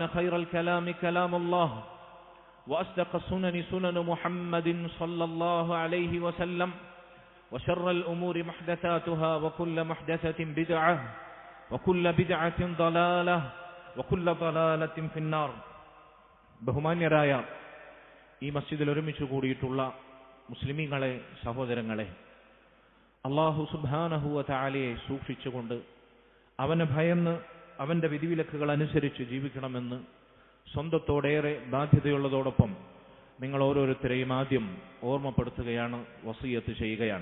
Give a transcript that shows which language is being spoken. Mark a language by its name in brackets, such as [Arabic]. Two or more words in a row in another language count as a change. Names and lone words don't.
[Arabic] خير الكلام كلام الله وأصدق السنن سنن محمد صلى الله عليه وسلم وشر الأمور محدثاتها وكل محدثة بدعة وكل بدعة ضلالة وكل ضلالة في النار [Malayalam] ബഹുമാന്യരായ ഈ മസ്ജിദിൽ ഒരുമിച്ച് കൂടിയിട്ടുള്ള മുസ്ലിമീങ്ങളെ, സഹോദരങ്ങളെ, [Arabic] الله سبحانه و تعالى [Malayalam] സൂക്ഷിച്ചുകൊണ്ട് അവനെ ഭയന്ന് അവന്റെ വിധിവിലക്കുകൾ അനുസരിച്ച് ജീവിക്കണമെന്ന് സ്വന്തത്തോടേറെ ബാധ്യതയുള്ളതോടൊപ്പം നിങ്ങൾ ഓരോരുത്തരെയും ആദ്യം ഓർമ്മപ്പെടുത്തുകയാണ്, വസിയത്ത് ചെയ്യുകയാണ്.